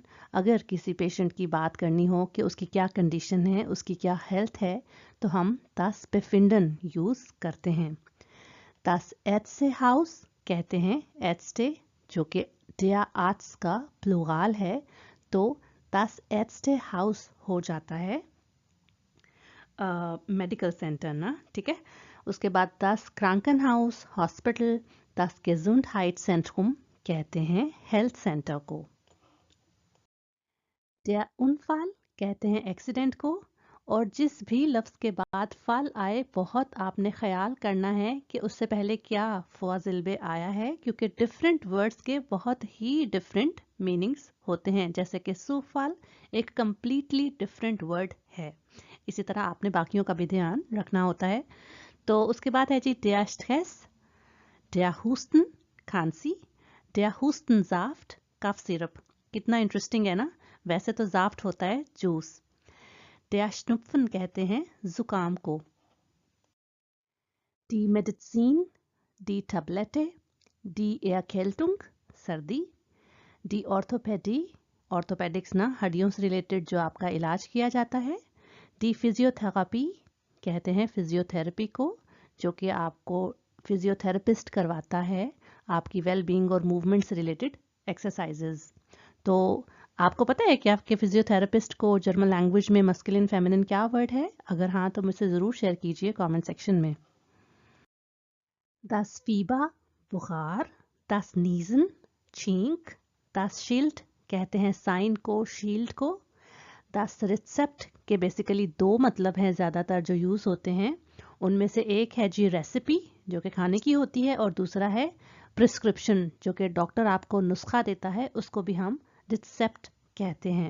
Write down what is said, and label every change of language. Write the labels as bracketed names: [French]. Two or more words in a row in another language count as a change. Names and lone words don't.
[Hindi] अगर किसी पेशेंट की बात करनी हो कि उसकी क्या कंडीशन है, उसकी क्या हेल्थ है, तो हम [German] das Befinden [Hindi] यूज़ करते हैं। [German] das Ärztehaus [Hindi] कहते हैं Ärzte जो कि [German] der Arzt [Hindi] का प्लूराल है, तो [German] das Ärztehaus [Hindi] हो जाता है [English] medical center [Hindi] ना, ठीक है। उसके बाद [German] das Krankenhaus [Hindi] हॉस्पिटल, [German] das Gesundheitszentrum [Hindi] कहते हैं [English] health center [Hindi] को। [German] der Unfall [Hindi] कहते हैं एक्सीडेंट को, और जिस भी लफ्ज़ के बाद फल आए बहुत आपने ख्याल करना है कि उससे पहले क्या फ़ाज़िल आया है, क्योंकि [English] different words [Hindi] के बहुत ही [English] different meanings [Hindi] होते हैं। जैसे कि सूफल एक [English] completely different word [Hindi] है, इसी तरह आपने बाकियों का भी ध्यान रखना होता है। तो उसके बाद है जी [German] der Stress, der Husten [Hindi] खांसी, [German] der Hustensaft [English] cough syrup. [Hindi] कितना इंटरेस्टिंग है ना, वैसे तो जाफ्ट होता है जूस। [German] der Schnupfen [Hindi] कहते हैं जुकाम को। [German] die Medizin, die Tablette, die Erkältung सर्दी। die Orthopädie [Hindi] ऑर्थोपेडिक्स ना, हड्डियों से रिलेटेड जो आपका इलाज किया जाता है। [German] die Physiotherapie [Hindi] कहते हैं फिजियोथेरेपी को, जो कि आपको फिजियोथेरेपिस्ट करवाता है आपकी [English] well being [Hindi] और मूवमेंट से रिलेटेड एक्सरसाइजेज। तो आपको पता है कि आपके फिजियोथेरेपिस्ट को [English] German language [Hindi] में [English] masculine feminine [Hindi] क्या वर्ड है? अगर हाँ तो मुझसे ज़रूर शेयर कीजिए [English] comment section [Hindi] में। [German] das Fieber [Hindi] बुखार, [German] das Niesen [Hindi] छींक, [German] das Schild [Hindi] कहते हैं साइन को, शील्ड को। [German] das Rezept [Hindi] के बेसिकली दो मतलब हैं ज़्यादातर जो यूज़ होते हैं, उनमें से एक है जी रेसिपी जो कि खाने की होती है, और दूसरा है प्रिस्क्रिप्शन जो कि डॉक्टर आपको नुस्खा देता है, उसको भी हम रिसेप्ट कहते हैं।